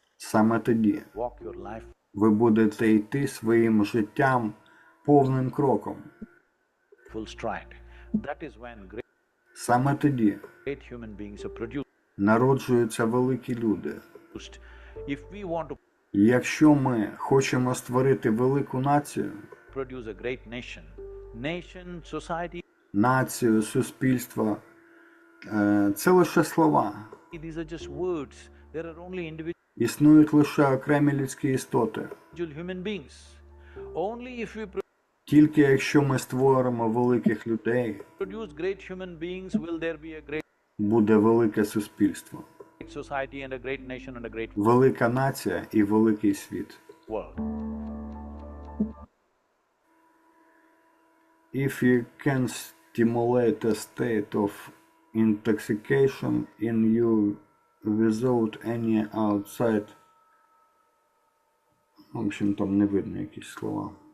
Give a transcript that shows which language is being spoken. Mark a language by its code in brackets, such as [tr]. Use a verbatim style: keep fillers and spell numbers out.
[uk] саме тоді [en] walk your life. [uk] ви будете йти своїм життям повним кроком. [en] Full stride. That is when great, [uk] Саме тоді [en] great human beings are produced. [uk] народжуються великі люди. [en] If we want to [uk] І якщо ми хочемо створити велику націю, [en] produce a great nation, nation, society, [uk] націю, суспільство, е, це лише слова. [en] these are just words. There are only individual [uk] Існують лише окремі людські істоти. [en] human beings. Only if we pro- [uk] Тільки якщо ми створимо великих людей, [en] produce great human beings will there be a great [uk] буде велике суспільство, [en] society and a great nation and a great [uk] велика нація і великий світ. [en] world. If you can stimulate a state of intoxication in you without any outside. [ru] В общем, там не видно [uk] якісь слова.